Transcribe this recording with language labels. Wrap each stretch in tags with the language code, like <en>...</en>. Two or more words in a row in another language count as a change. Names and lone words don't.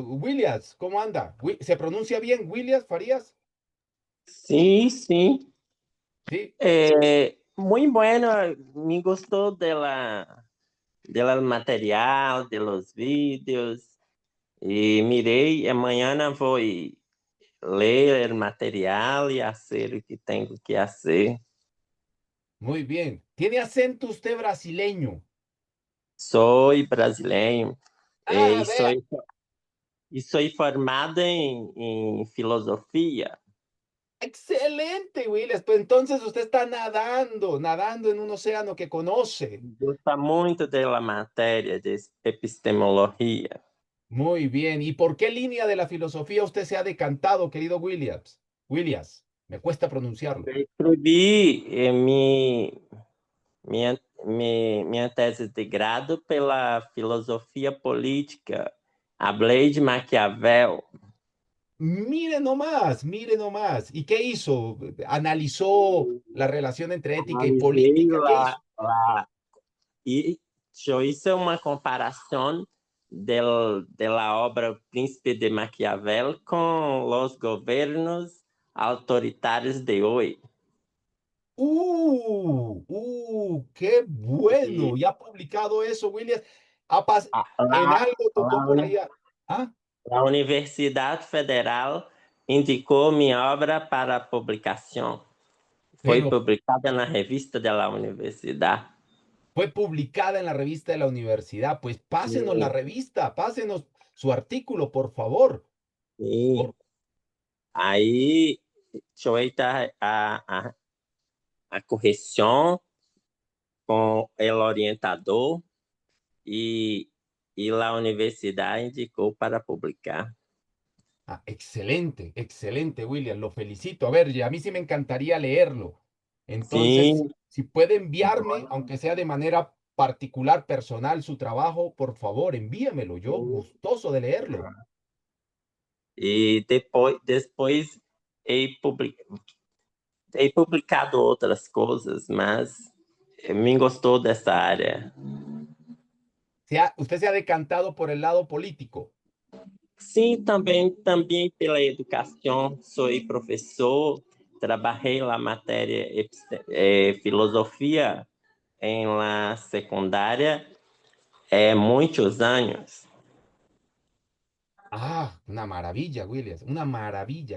<es>Williams, ¿cómo anda? ¿Se pronuncia bien Williams Farías? Sí, sí. Sí, Muy bueno. Me gustó del material, de los vídeos. Y</es> <pt>mirei, amanhã vou ler</pt> <es>el material y hacer lo que tengo que hacer. muy bien. ¿Tiene acento usted brasileño? Soy brasileño Ah,</es> <pt>e</pt> <es>vea.</es> <pt>sou formado em filosofia.</pt> <es>Excelente, Williams. Pues entonces usted está nadando en un océano que conoce.</es> <pt>Gosta muito da matéria de epistemologia.</pt> <es>Muy bien. ¿Y por qué línea de la filosofía usted se ha decantado, querido Williams? Williams, me cuesta pronunciarlo.</es> <pt>Eu escrevi minha tese de grado pela filosofia política. Hablei de Maquiavel.</pt> <es>Mire nomás, mire nomás. ¿Y qué hizo? ¿Analizó la relación entre ética y</es> <pt>Analisei</pt> <es>política? ¿Qué hizo?</es> <pt>e eu hice uma comparação</pt> <es>de la</es> <pt>obra O Príncipe de Maquiavel com os governos autoritários de hoje.</pt> <es>¡Qué bueno!</es> <pt>E</pt> <es>¿Y ha publicado eso, Williams? ¿En</es> <pt>lá,</pt> <es>algo tocó por ahí? ¿Ah?</es> <pt>a Universidade Federal indicou minha obra para publicação. Foi</pt> <es>Pero</es> <pt>publicada na revista da universidade.</pt> <es>fue publicada en la revista de la universidad. Pues pásenos la</es> <pt>Sim,</pt> <es>revista, pásenos su artículo, por favor.</es> <pt>sim. Por- Aí, feita a correção com o orientador e, e a universidade indicou para publicar.</pt> <es>Excelente, excelente, William. Lo felicito. A ver, y a mí sí me encantaría leerlo. Entonces,</es> <pt>Sim,</pt> <es>si puede enviarme, aunque sea de manera particular, personal, su trabajo, por favor, envíamelo. Yo gustoso de leerlo.</es> <pt>e depois</pt> <es>he publicado</es> <pt>outras coisas, mas me gostou dessa área.</pt> <es>Usted se ha decantado por el lado político.</es> <pt>Sim, também pela educação, sou professor, trabalhei na matéria filosofia em la secundária muitos anos.</pt> <es>Una maravilla, Williams, una maravilla.</es>